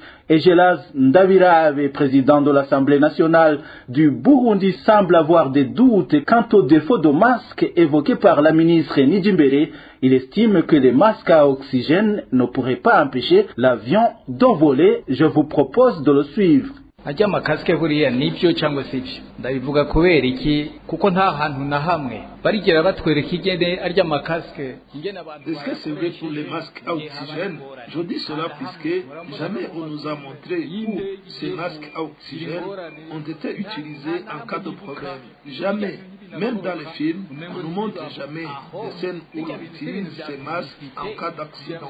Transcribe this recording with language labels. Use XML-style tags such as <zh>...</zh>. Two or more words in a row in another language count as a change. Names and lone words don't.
<fr>Egelaz Ndabirabe, président de l'Assemblée nationale du Burundi, semble avoir des doutes quant au défaut de masques évoqué par la ministre Nijimbere. Il estime que les masques à oxygène ne pourraient pas empêcher l'avion d'envoler. Je vous propose de le suivre.</fr> <rn>ajya amakasike buriya nibyo cyangwa se ibyo ndabivuga kubera iki kuko nta hantu na hamwe barigera batwereka igene arya amakasike ingene abantu</rn> <fr>Est-ce que c'est vrai pour les masques à oxygène? Je dis cela puisque jamais on nous a montré où ces masques à oxygène ont été utilisés en cas de problème. Jamais. Même dans les films, on ne nous montre jamais des scènes où on utilise ces masques en cas d'accident.</fr>